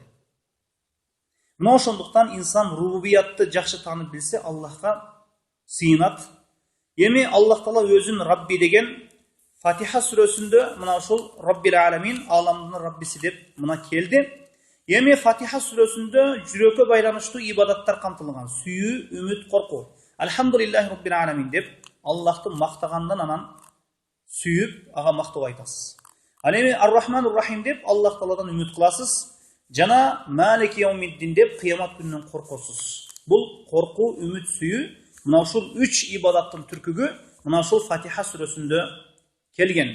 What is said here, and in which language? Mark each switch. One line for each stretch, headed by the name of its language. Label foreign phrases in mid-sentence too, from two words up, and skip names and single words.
Kyrgyz: Мына ошондуктан инсан рубубиятты жакшы таанып билсе, Аллахка сыйынат. Эми Аллах Таала өзүн Рабби деген Фатиха сүрөсүндө мына ошол
Arabic: رب العالمين,
Kyrgyz: аламдын Раббиси деп мына келди. Эми Фатиха сүрөсүндө жүрөккө байланыштуу ибадаттар камтылган. Сүйүү, үмүт, коркуу.
Arabic: الحمد لله رب العالمين
Kyrgyz: деп Аллахты мактагандан анан сүйүп, ага мактоо айтасыз. Ал эми
Arabic: الرحمن الرحيم
Kyrgyz: деп Аллах Тааладан үмүт кыласыз. Жана
Arabic: مالك يوم الدين
Kyrgyz: деп кыямат күнүнөн коркосуз. Бул коркуу, үмүт, сүйүү мына ушул 3 ибадаттын түркүгү мына ушул Фатиха сүрөсүндө келген.